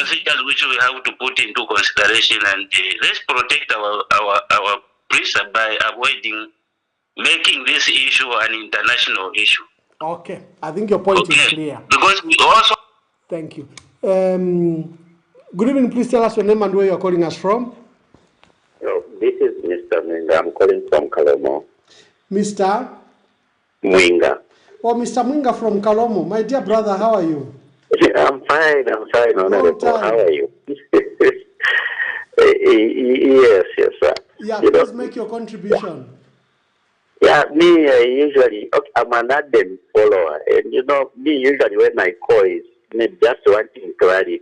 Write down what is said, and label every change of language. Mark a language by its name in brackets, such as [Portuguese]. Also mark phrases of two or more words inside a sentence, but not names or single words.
[English] procedures which we have to put into consideration, and let's protect our priests by avoiding making this issue an international issue. Okay, I think your point is clear. Because we also... Thank you. Good evening, please tell us your name and where you're calling us from. Oh, this is Mr. Mwinga. I'm calling from Kalomo. Mr. Mwinga. Oh, Mr. Mwinga from Kalomo. My dear brother, how are you? I'm fine, Honorable. How are you? Yes, sir. Yeah, please make your contribution. Yeah, me usually, I'm an ardent follower. And me usually when I call is just wanting clarity.